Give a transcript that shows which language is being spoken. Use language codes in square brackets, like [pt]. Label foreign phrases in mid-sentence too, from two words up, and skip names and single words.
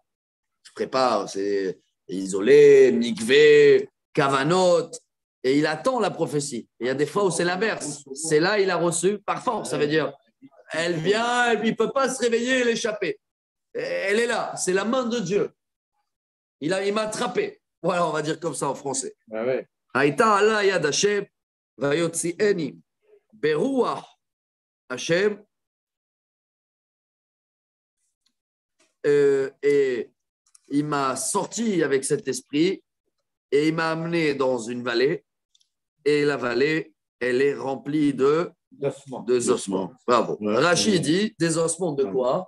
[fr] C'est isolé, mikvé, kavanot, et il attend la prophétie. Et il y a des fois où c'est l'inverse. C'est là, il a reçu par force. Ça veut dire, elle vient, il ne peut pas se réveiller et l'échapper. Elle est là, c'est la main de Dieu. Il m'a attrapé. Voilà, on va dire comme ça en français. [he] היתה עלי יד ה' ויוציאני ברוח ה. [fr] Et il m'a sorti avec cet esprit et il m'a amené dans une vallée. Et la vallée, elle est remplie de ossements. Bravo. Rachid dit des ossements de quoi?